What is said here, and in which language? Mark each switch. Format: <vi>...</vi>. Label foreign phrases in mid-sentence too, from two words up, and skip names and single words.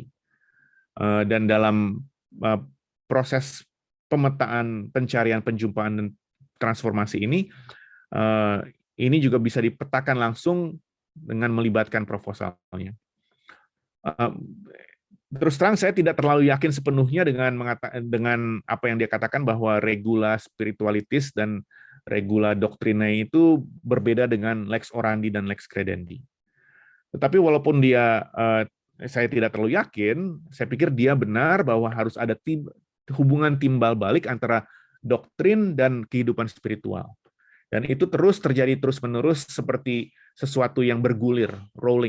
<id>Dan dalam proses pemetaan, pencarian, penjumpaan, dan transformasi ini juga bisa dipetakan langsung dengan melibatkan proposalnya. Terus terang saya tidak terlalu yakin sepenuhnya dengan apa yang dia katakan bahwa</id> <la>regula spiritualitis</la> <id>dan</id> <la>regula doctrinae</la> <id>itu berbeda dengan</id> <la>lex orandi</la> <id>dan</id> <la>lex credendi.</la> <id>Tetapi walaupun saya tidak terlalu yakin, saya pikir dia benar bahwa harus ada hubungan timbal balik antara doktrin dan kehidupan spiritual. Dan itu terus terjadi terus-menerus seperti sesuatu yang bergulir, rolling.</id>